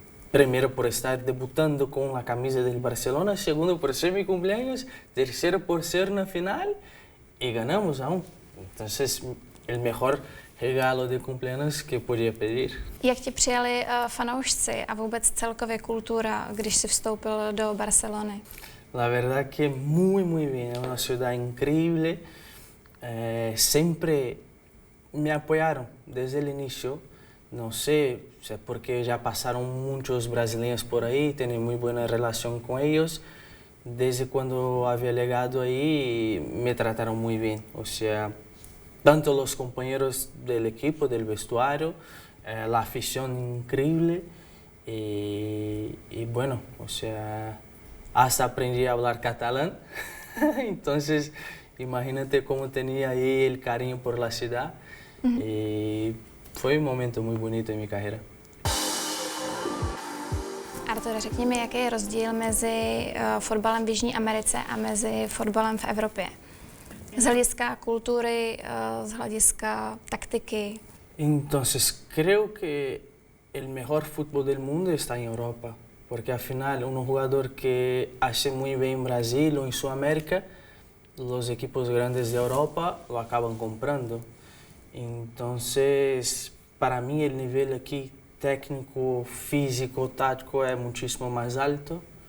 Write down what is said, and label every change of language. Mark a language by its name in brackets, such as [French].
[Spanish] Primero por estar debutando con la camisa del Barcelona, segundo por ser mi cumpleaños, tercero por ser una final y ganamos aún. Entonces, el mejor regalo de cumpleaños que podía pedir. [Czech] Jak ti přijali fanoušci a vůbec celkově kultura, když jsi vstoupil do Barcelony? [Spanish] La verdad que muy bien, es una ciudad increíble. Siempre me apoyaron desde el inicio. No sé, o sea, porque ya pasaron muchos brasileños por ahí, tenía muy buena relación con ellos. Desde cuando había llegado ahí me trataron muy bien. O sea, tanto los compañeros del equipo, del vestuario, la afición increíble. Y bueno, o sea, hasta aprendí a hablar catalán. Entonces, imagínate cómo tenía ahí el cariño por la ciudad. Y fue un momento muy bonito en mi carrera. [Czech] Artore, řekni mi, jaký je rozdíl mezi fotbalem v Jižní Americe a mezi fotbalem v Evropě? Z hlediska kultury, z hlediska taktiky. [Spanish] Entonces, creo que el mejor fútbol del mundo está en Europa, porque al final un jugador que hace muy bien en Brasil o en Sudamérica, los equipos grandes de Europa lo acaban comprando. Entonces, para mí el nivel aquí técnico, físico, táctico es muchísimo más alto.